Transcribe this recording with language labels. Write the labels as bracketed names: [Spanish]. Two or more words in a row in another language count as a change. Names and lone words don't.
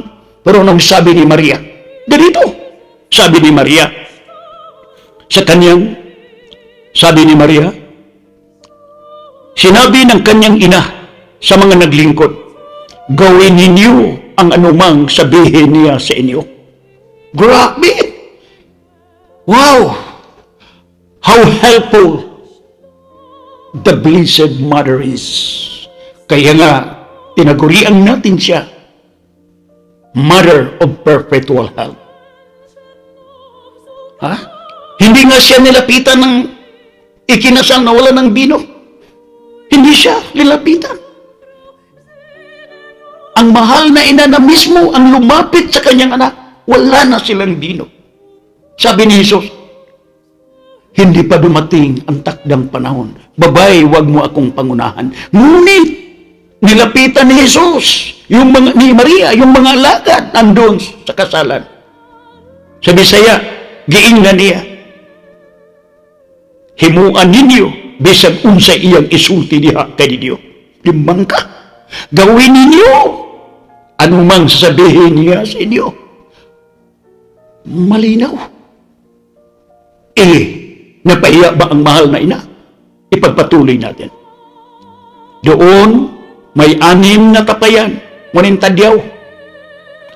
[Filipino] Pero nang sabi ni Maria, ganito, sabi ni Maria, sa kanyang, sabi ni Maria, sinabi ng kanyang ina sa mga naglingkod, gawin ninyo ang anumang sabihin niya sa inyo. Grabe! Wow! [English] How helpful the Blessed Mother is. [Filipino] Kaya nga, tinagurian natin siya, [English] Mother of Perpetual Health. [Filipino] Hindi nga siya nilapitan ng ikinasal na wala ng bino. Hindi siya nilapitan. Ang mahal na ina na mismo ang lumapit sa kanyang anak, wala na silang bino. Sabi ni Jesus, hindi pa dumating ang takdang panahon. Babae, wag mo akong pangunahan. Ngunit, nilapitan ni Jesus, ni Maria, yung mga alagad, andun sa kasalan. [Cebuano] Sa Bisaya, giingnan niya, himuan ninyo, bisag unsa iyang isulti diha kay Diyo. Limbang ka. [Filipino] Gawin ninyo, anumang sasabihin niya sa inyo. Malinaw. Napahiya ba ang mahal na ina? Ipagpatuloy natin. Doon, may 6 na tapayan, ngunit tadyaw.